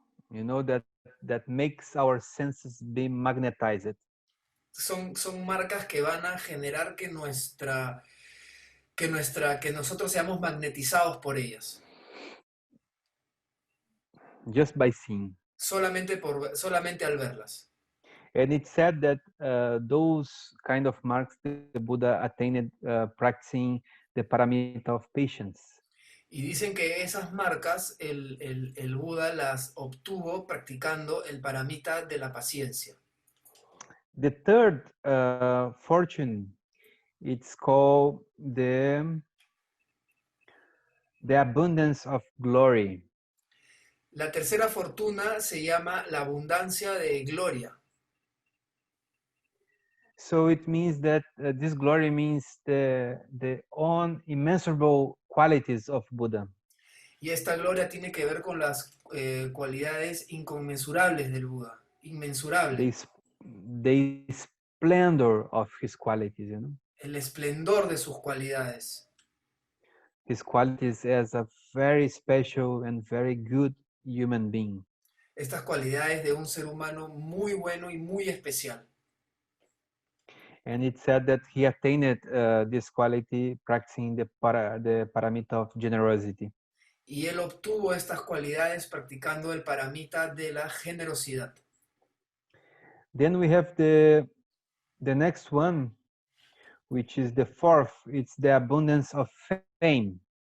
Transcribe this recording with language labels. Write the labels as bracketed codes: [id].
[en] you know, that makes our senses be magnetized. [es] Son marcas que van a generar que que nosotros seamos magnetizados por ellas, [en] Just by seeing. [es] solamente al verlas. [en] And it said that those kind of marks the Buddha attained practicing the paramita of patience. [es] Y dicen que esas marcas el Buda las obtuvo practicando el paramita de la paciencia. [en] The third fortune, it's called the abundance of glory. [es] La tercera fortuna se llama la abundancia de gloria. [en] So it means that this glory means the unimmeasurable qualities of Buddha. [es] Y esta gloria tiene que ver con las cualidades inconmensurables del Buda, inmensurable, [en] The splendor of his qualities, you know, [es] el esplendor de sus cualidades. [en] his qualities as a very special and very good human being. [es] Estas cualidades de un ser humano muy bueno y muy especial. [en] And it said that he attained this quality practicing the paramita of generosity. [es] Y él obtuvo estas cualidades practicando el paramita de la generosidad. [en] Then we have the next one, which is the fourth. It's the abundance of fame.